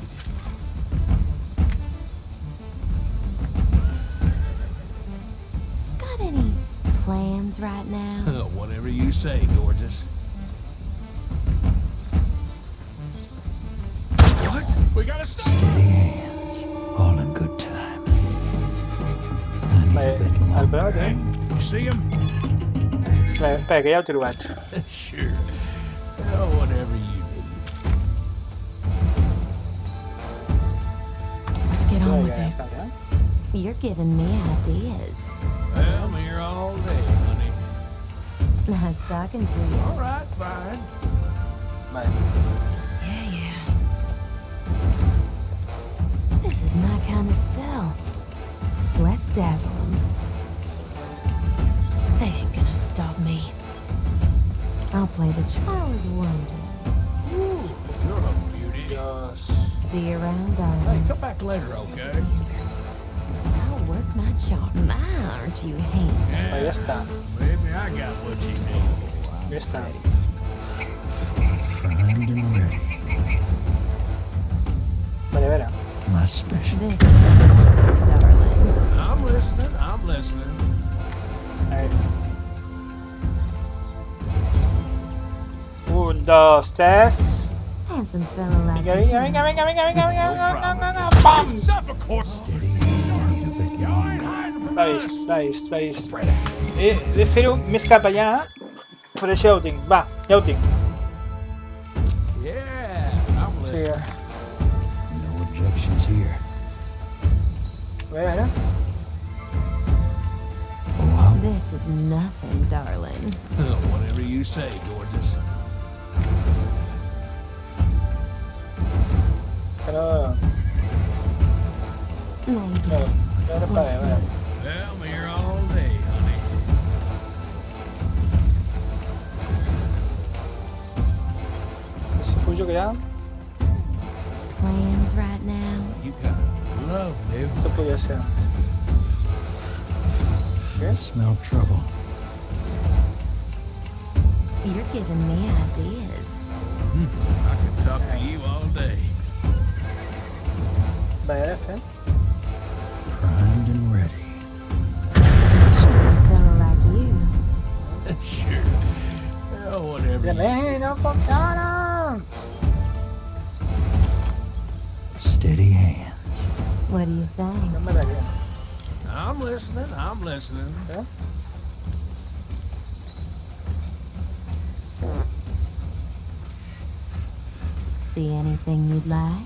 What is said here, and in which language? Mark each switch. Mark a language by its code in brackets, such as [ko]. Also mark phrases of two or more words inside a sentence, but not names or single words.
[en] Got any plans right now? Whatever you say, gorgeous. What? We gotta stop. Steady hands. All in good time. I need a [ca] Vale, [en] bit [ca] el [en] longer. [ca] problema tenim... [en] You see him? [ca] Espera, que ja ho he trobat. [en] Sure. Whatever you need. Let's get on with [ca] Ja [en] it. [ca] està, ja? [en] You're giving me ideas. Well, I'm here all day, honey. Nice talking to you. All right, fine. [ca] Vale. [en] Yeah. This is my kind of spell. Let's dazzle them. They ain't gonna stop me. I'll play the Charles Wonder. Ooh, you're a beauty. [es] Dios. [en] See you around, Hey, darling. come back later, okay? I'll work my charm. My, aren't you handsome? [ca] Vale, ja està. [en] Baby, I got what you need. [ca] Ja està. [en] Primed and ready. [ca] Vale, a veure. [en] My special. This, darling. I'm listening. I'm listening. [ca] A veure. 1, 2, 3... [en] Handsome fellow like [ca] Vinga, [en] you. [ca] vinga, vinga, vinga, vinga, vinga, vinga, vinga, vinga, vinga, [en] This [ca] pam! [en] stuff, of course. Steady hands. I need a bit You longer. ain't hiding from [ca] Va [en] us. [ca] vist, va vist, va vist. He de fer-ho més cap allà, però això ja ho tinc. Va, ja ho tinc. [en] Yeah, I'm [ca] Sí, [en] listening. No objections here. [ca] a veure. [en] Oh, wow. This is nothing, darling. Whatever you say, gorgeous. [ca] Que no... [en] Maybe. [ca] No, a veure, a veure. [en] Well, I'm here all day, honey. [ca] Si pujo que ja, [en] Plans right now? You got love, baby. [ca] tot podria ser. [en] I smell trouble. You're giving me ideas. I can talk to you all day. [ca] Va, ara fem. [en] Primed and ready. Handsome fellow like you. Sure. Whatever you [ca] Mira, no funciona! [en] Steady hands. What do you think? [ca] No m'agradaria. [en] I'm listening. I'm listening. Eh? See anything you'd like?